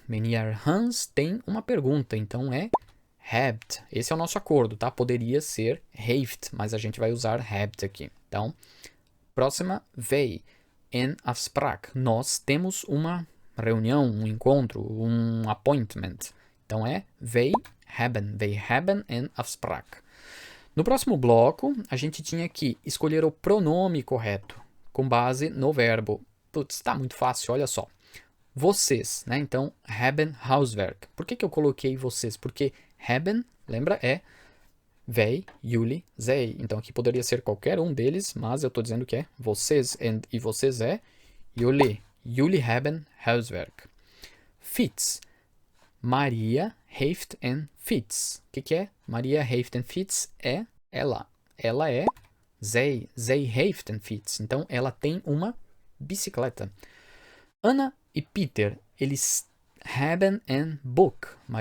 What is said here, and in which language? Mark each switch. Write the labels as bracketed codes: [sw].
[pt] Meneer Hans tem uma pergunta, então é hebt. Esse é o nosso acordo, tá? Poderia ser heeft, mas a gente vai usar hebt aqui. Então, próxima, [nl] wij en afspraak. [pt] Nós temos uma reunião, um encontro, um appointment. Então é [nl] wij hebben een afspraak. [pt] No próximo bloco, a gente tinha que escolher o pronome correto, com base no verbo. Putz, tá muito fácil, olha só. Vocês, né? Então, [nl] haben Hauswerk. [pt] Por que eu coloquei vocês? Porque haben, lembra, é wij, jullie, zij. Então, aqui poderia ser qualquer um deles, mas eu estou dizendo que é vocês. E vocês é jullie. [nl] Jullie hebben Hauswerk. Fiets. Maria heeft een fiets. [pt] O que é? [nl] Maria heeft een fiets [pt] é ela. Ela é [nl] zij. Zij heeft een fiets. [pt] Então, ela tem uma bicicleta. Anna e Peter, eles [nl] hebben een boek.